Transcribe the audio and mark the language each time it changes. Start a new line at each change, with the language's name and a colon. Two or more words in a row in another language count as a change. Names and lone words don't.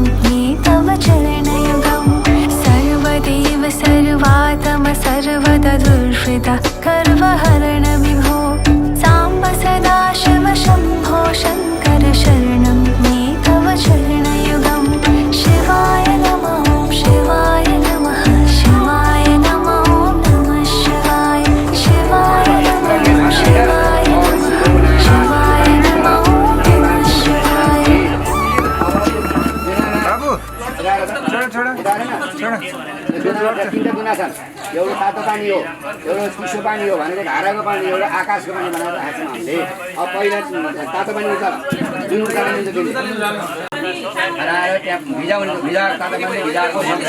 Sanskrit: मे तव चरणयुगं सर्वदेव सर्वात्म सर्वदुर्वृत कर्वहरण विभो साम्ब सदाशिव शम्भो शङ्कर शरणं मे तव चरणयुगं शिवाय नमः शिवाय नमः शिवाय नमः नमः शिवाय शिवाय नमः शिवाय नमः शिवाय नमः नमः शिवाय।
Nepali: तिनवटा गुना छन् एउटा तातो पानी हो एउटा चिसो पानी हो भनेर धाराको पानी एउटा आकाशको पानी बनाएर राखेको छौँ हामीले। अब पहिला तातो पानी उता जुन उता बनाएर त्यहाँ भिजाउनु भिजाएको भिजाएको